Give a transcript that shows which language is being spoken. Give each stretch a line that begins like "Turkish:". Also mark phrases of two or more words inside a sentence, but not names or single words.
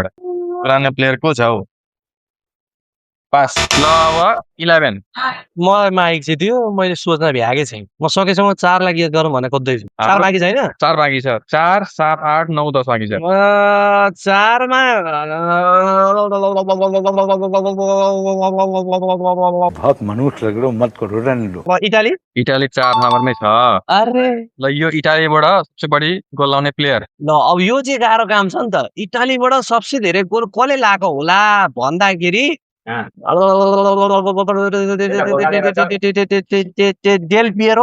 Nepali: पुरानो प्लेयर को छ हौ? पास। ल अब 11 मलाई माइक चाहिँ दियो, मैले सोच्न भ्याएकै छैन। म सकेसम्म 4 लागि गरौँ भनेर खोज्दैछु। 4 बाँकी छैन? 4 बाँकी छ। 4 7 8 9 10 बाँकी छ। 4 मा
Hindi: बहुत मनुष्य लग रहे हो, मत करो, रहने दो।
Nepali: इटाली 4 नम्बरमै छ। अरे ल यो इटालीबाट सबसे बढी गोल लाउने प्लेयर ल अब यो चाहिँ गाह्रो काम छ नि त। इटालीबाट सबसे धेरै गोल कसले लाएको होला भन्दाखेरि डेल पिएरो